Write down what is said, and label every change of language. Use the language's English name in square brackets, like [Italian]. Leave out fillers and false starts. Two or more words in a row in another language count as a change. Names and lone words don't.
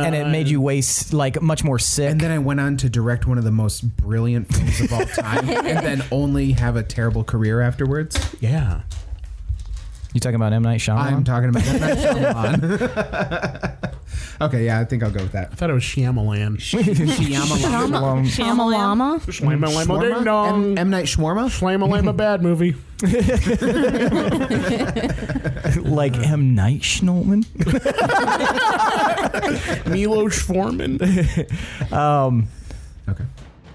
[English] and it made you waste, like, much more sick? And then I went on to direct one of the most brilliant films of all time, and then only have a terrible career afterwards. Yeah. You talking about M. Night Shyamalan? I'm talking about M. Night Shyamalan. Okay, yeah, I think I'll go with that. I thought it was Shyamalan. Shyamalan. Shamalama? Shlamma ding dong. M. Night Shawarma? Shlamma bad movie. Like M. Night Shyamalan? Milos Forman. Okay.